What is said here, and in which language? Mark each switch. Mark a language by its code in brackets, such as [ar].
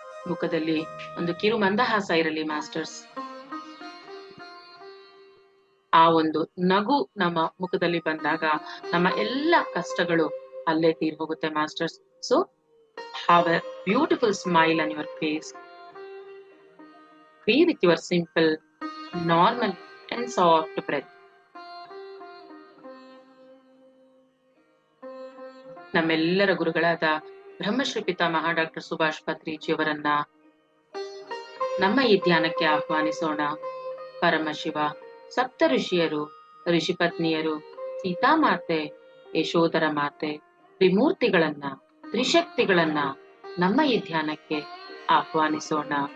[kn] ಮುಖದಲ್ಲಿ ಒಂದು ಕಿರು ಮಂದಹಾಸ ಇರಲಿ ಮಾಸ್ಟರ್ಸ್. ಆ ಒಂದು ನಗು ನಮ್ಮ ಮುಖದಲ್ಲಿ ಬಂದಾಗ ನಮ್ಮ ಎಲ್ಲ ಕಷ್ಟಗಳು ಅಲ್ಲೇ ತೀರ್ ಹೋಗುತ್ತೆ masters. [en] So have a beautiful smile on your face. Be with your simple, normal and soft breath. [kn] ನಮ್ಮೆಲ್ಲರ ಗುರುಗಳಾದ ಬ್ರಹ್ಮಶ್ರೀ ಪಿತಾಮಹ ಡಾಕ್ಟರ್ ಸುಭಾಷ್ ಪತ್ರಿಜಿಯವರನ್ನ ನಮ್ಮ ಈ ಧ್ಯಾನಕ್ಕೆ ಆಹ್ವಾನಿಸೋಣ. ಪರಮಶಿವ, ಸಪ್ತ ಋಷಿಯರು, ಋಷಿ ಪತ್ನಿಯರು, ಸೀತಾಮಾತೆ, ಯಶೋಧರ ಮಾತೆ, ತ್ರಿಮೂರ್ತಿಗಳನ್ನ, ತ್ರಿಶಕ್ತಿಗಳನ್ನ ನಮ್ಮ ಈ ಧ್ಯಾನಕ್ಕೆ ಆಹ್ವಾನಿಸೋಣ.